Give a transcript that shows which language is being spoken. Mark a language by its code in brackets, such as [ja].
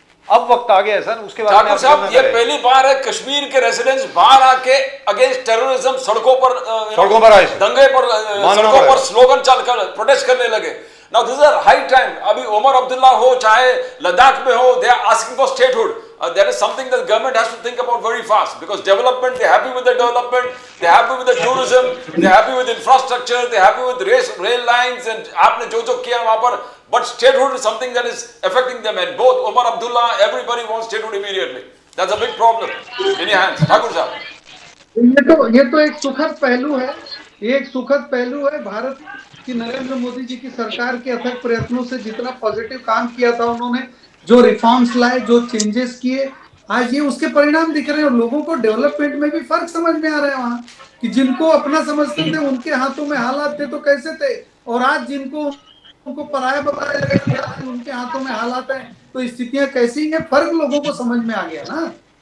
[hi] अब वक्त आ गया है सर, उसके बाद ठाकुर साहब, ये पहली बार है कश्मीर के रेजिडेंट्स बाहर आके [en] against terrorism [hi] सड़कों पर आए, दंगे पर सड़कों पर स्लोगन चलकर प्रोटेस्ट करने लगे। [en] Now this is high time. [hi] अभी उमर अब्दुल्ला हो चाहे लद्दाख में हो, [en] They are asking for statehood. That is something that government has to think about very fast, because development, they're happy with the development, they're happy with the tourism, they're happy with infrastructure, they're happy with rail lines and [hi] आपने जो किया वहाँ पर, [en] but statehood is something that is affecting them, and both Umar Abdullah, everybody wants statehood immediately. That's a big problem. In your hands, Thakur साहब। [hi] ये तो एक सुखद पहलू है, ये एक सुखद पहलू है। भारत की नरेंद्र मोदी जी की सरकार के अथक प्रयत्नों से जितना पॉजिटिव काम किया था उन्होंने, जो रिफॉर्म्स लाए, जो चेंजेस किए, आज ये उसके परिणाम दिख रहे हैं। और लोगों को डेवलपमेंट में भी फर्क समझ में आ रहा है वहाँ, कि जिनको अपना समझते थे उनके हाथों में हालात थे तो कैसे थे, और आज जिनको उनको पराया बताया गया उनके हाथों में हालात हैं तो स्थितियां कैसी हैं, फर्क लोगों को समझ में आ गया ना।